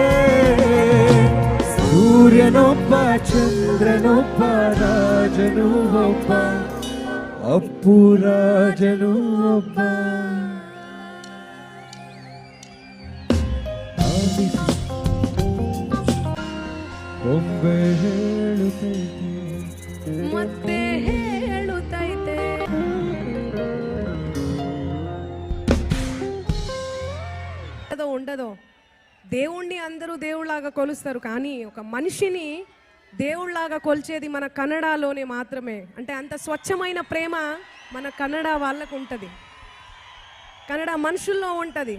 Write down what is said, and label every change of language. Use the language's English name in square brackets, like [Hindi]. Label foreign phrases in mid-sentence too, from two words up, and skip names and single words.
[Kannada] ಸೂರ್ಯನೊಬ್ಬ ಚಂದ್ರನೊಬ್ಬ ರಾಜನು ಒಬ್ಬ ಅಪ್ಪು ರಾಜನು ಒಬ್ಬ. ಒಮ್ಮೆ ಹೇಳುತ್ತೈತೆ ಮತ್ತೆ ಹೇಳುತ್ತೈತೆ. [Telugu] ఉండదో దేవుణ్ణి అందరూ దేవుళ్ళలాగా కొలుస్తారు, కానీ ఒక మనిషిని దేవుళ్ళలాగా కొలిచేది మన కన్నడలోనే మాత్రమే. అంటే అంత స్వచ్ఛమైన ప్రేమ మన కన్నడ వాళ్ళకు ఉంటుంది, కన్నడ మనుషుల్లో ఉంటుంది.